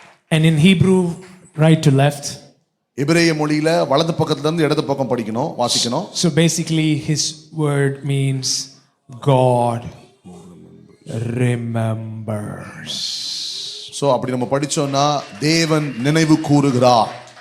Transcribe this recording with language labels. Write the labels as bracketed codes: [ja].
[en] And in Hebrew, right to left. [ta] எபிரேய மொழியில வலது பக்கத்துல இருந்து இடது பக்கம் படிக்கணும், வாசிக்கணும். [en] So basically his word means God remembers. [ta] So அப்படி நம்ம படிச்சோம்னா தேவன் நினைவு கூறுகிறார்.